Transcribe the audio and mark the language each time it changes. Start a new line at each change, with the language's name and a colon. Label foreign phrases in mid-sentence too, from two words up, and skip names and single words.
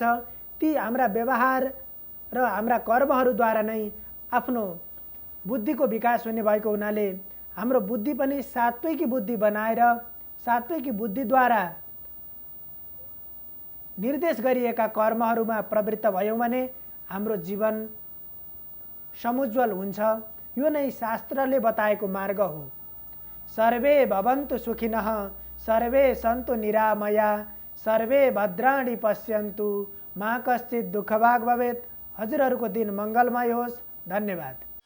Nepali: ती हाम्रा व्यवहार र हाम्रा कर्महरूद्वारा नै आफ्नो बुद्धिको विकास हुने भएको हुनाले हाम्रो बुद्धि पनि सात्विकी बुद्धि बनाएर सात्विकी बुद्धिद्वारा निर्देश गरिएका कर्महरूमा प्रवृत्त भयौँ भने हाम्रो जीवन समुज्वल हुन्छ। यो नै शास्त्रले बताएको मार्ग हो।
Sanskrit: सर्वे भवन्तु सुखिनः, सर्वे सन्तु निरामया, सर्वे भद्राणि पश्यन्तु, मा कश्चित् दुःखभाग् भवेत्।
Nepali: हजुरहरूको दिन मङ्गलमय होस्। धन्यवाद।